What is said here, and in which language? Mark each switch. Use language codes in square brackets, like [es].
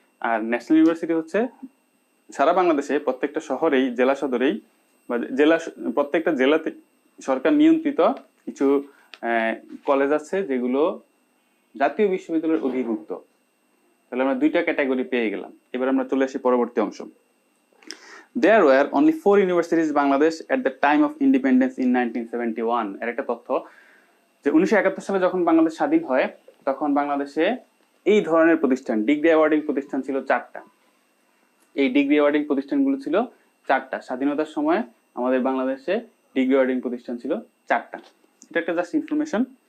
[bn] আর national university হচ্ছে সারা বাংলাদেশে প্রত্যেকটা শহরেই, জেলা সদরেই বা প্রত্যেকটা জেলাতে সরকার নিয়ন্ত্রিত কিছু কলেজ আছে যেগুলো জাতীয় বিশ্ববিদ্যালয়ের অধিভুক্ত। তাহলে আমরা দুইটা ক্যাটাগরি পেয়ে গেলাম। এবার আমরা চলে আসি পরবর্তী অংশ। [en] There were only 4 universities in Bangladesh at the time of independence in 1971. [bn] এর একটা তথ্য যে 1971 সালে যখন বাংলাদেশ স্বাধীন হয়, তখন বাংলাদেশে এই ধরনের প্রতিষ্ঠান, ডিগ্রি অ্যাওয়ার্ডিং প্রতিষ্ঠান ছিল 4টা। এই ডিগ্রি অ্যাওয়ার্ডিং প্রতিষ্ঠানগুলো ছিল 4টা। স্বাধীনতার সময় আমাদের বাংলাদেশে ডিগ্রি অ্যাওয়ার্ডিং প্রতিষ্ঠান ছিল 4টা। এটা একটা জাস্ট ইনফরমেশন।